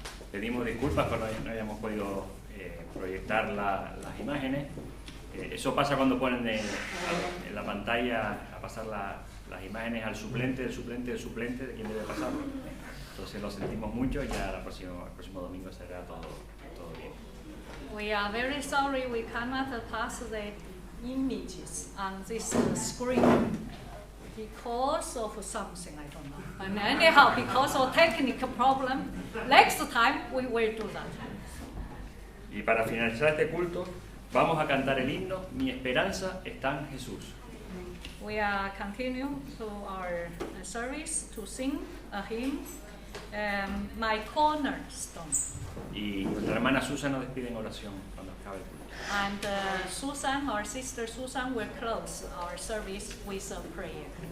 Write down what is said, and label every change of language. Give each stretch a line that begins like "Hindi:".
Spanish: Pedimos disculpas por no hayamos podido proyectar las imágenes. Eso pasa cuando ponen en la pantalla a pasar las imágenes al suplente, del suplente, del suplente, de quien debe pasarlo. Entonces lo sentimos mucho y ya el próximo domingo será todo bien.
English: We are very sorry we cannot pass the images on this screen because of something, I don't know. And anyhow, because of technical problem, next time we will do that.
Spanish: Y para finalizar este culto, vamos a cantar el himno Mi esperanza está en Jesús.
English: We continue to our service to sing a hymn, My Cornerstone.
Spanish: Y nuestra hermana Susan nos despide en oración cuando acabe el culto.
English: And Susan, our sister Susan, will close our service with a prayer.